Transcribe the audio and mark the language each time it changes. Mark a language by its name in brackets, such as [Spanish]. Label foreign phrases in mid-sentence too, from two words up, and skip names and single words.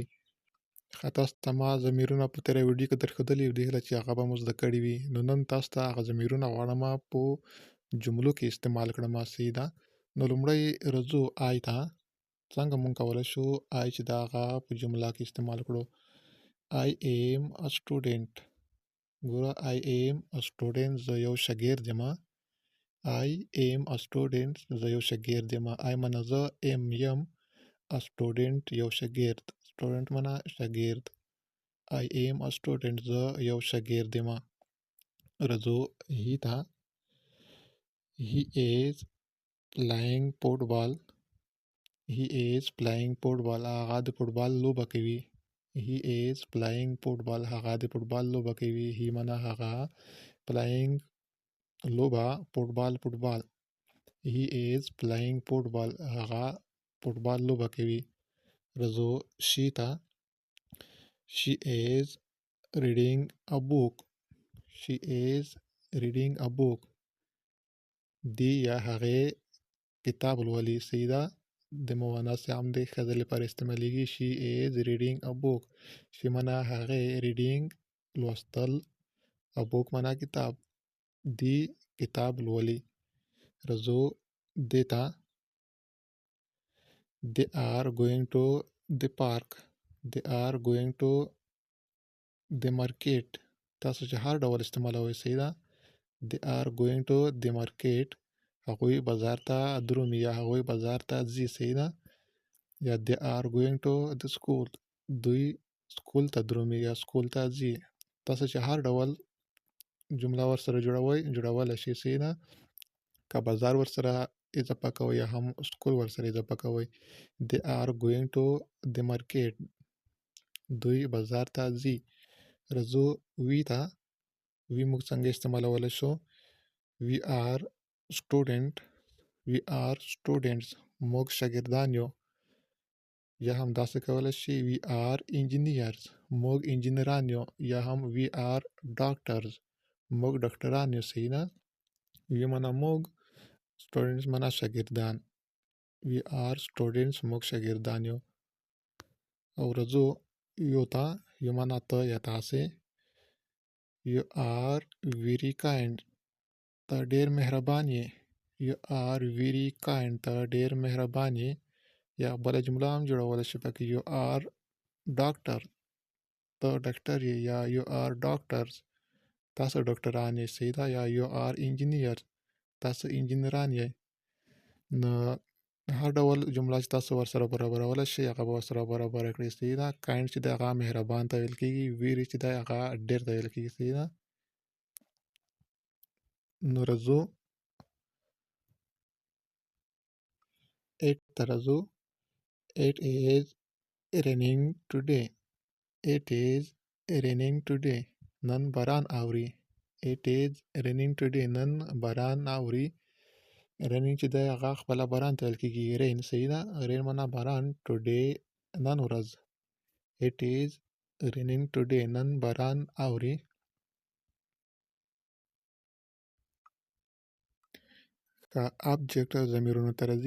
[Pashto] تاسو ته ما ضمیرونه په تېره ویډیو کې درښودلي دي، هیله چې هغه به مو زده کړي وي. نو نن تاسو ته هغه ضمیرونه غواړم په جملو کې استعمال کړم. صحیح ده. نو لومړی راځو آی ته. څنګه مونږ کولی شو آی چې د هغه په جمله کې استعمال کړو. [English] I am a student. ګوره I am a student، [Pashto] زه یو شاګرد یم. [English] I am a student، [Pashto] زه یو شاګرد یم. I معنا زه، ام یم، [English] a student [Pashto] یو شاګرد. student معنا شاګرد. [English] I am a student، [Pashto] زه یو شاګرد یم. راځو he ته. [English] He is playing football. He is playing football. [Pashto] هغه د فوټبال لوبه کوي. [English] He is playing football. [Pashto] هغه د فوټبال لوبه کوي. He معنا هغه، playing لوبه، فوټبال. [English] He is playing football. [Pashto] هغه فوټبال لوبه کوي. راځو she ته. [English] She is reading a book. She is reading a book. [Pashto] دی یا هغې کتاب لولي. صحیح ده. د مؤنث هم د ښځې لپاره استعمالیږي. [English] She is reading a book. she [Pashto] معنا هغې، reading لوستل، [English] a book [Pashto] معنا کتاب. دی کتاب لولي. راځو دې ته. [English] They are going to the park. They are going to the market. [Pashto] تاسو چې هر ډول استعمالوئ. صحیح ده. [English] They are going to the market. [Pashto] هغوی بازار ته درومي یا هغوی بازار ته ځي. صحیح ده. [English] یا they are going to the school. [Pashto] دوی سکول ته درومي یا سکول ته ځي. تاسو چې هر ډول جمله ورسره جوړولی شئ. صحیح ده. که بازار ورسره اضافه کوئ یا هم سکول ورسره اضافه کوئ. [English] They are going to the market. [Pashto] دوی بازار ته ځي. راځو we ته. we موږ څنګه استعمالولی شو. [English] we are student. we are students. [Pashto] موږ شاګردان یو. یا هم داسې کولی شي [English] we are engineers. [Pashto] موږ انجینران یو. یا هم [English] we are doctors. [Pashto] موږ ډاکټران یو. صحیح ده. we معنا موږ، students معنا شاګردان. [English] we are students. [Pashto] موږ شاګردان یو. او راځو یو ته. یو معنا ته یا تاسې. [English] you are very kind. [Pashto] ته ډېر مهربان یې. [English] you are very kind. [Pashto] ته ډېر مهربان یې. یا بله جمله هم جوړولی شي پکې. [English] you are doctor. [Pashto] ته ډاکټر یې. [English] یا you are doctors. [Pashto] تاسو ډاکټران یې. صحیح ده. [English] یا you are engineers. [Pashto] تاسو انجینران یې. نو هر ډول جمله چې تاسو ورسره برابرولی شئ هغه به ورسره برابره کړئ. صحیح ده. kind چې دی هغه مهربان ته ویل کېږي. very چې دی هغه ډېر ته ویل کېږي. صحیح ده. نو راځو it ته راځو. [English] it is raining today. it is raining today. [Pashto] نن باران اوري. [English] it is raining today. [Pashto] نن باران اوري. raining چې دی هغه خپله باران ته ویل کېږي. rain. صحیح ده. rain معنا باران. today نن ورځ. [English] it is raining today. [Pashto] نن باران اوري. که object ضمیرونو ته راځي.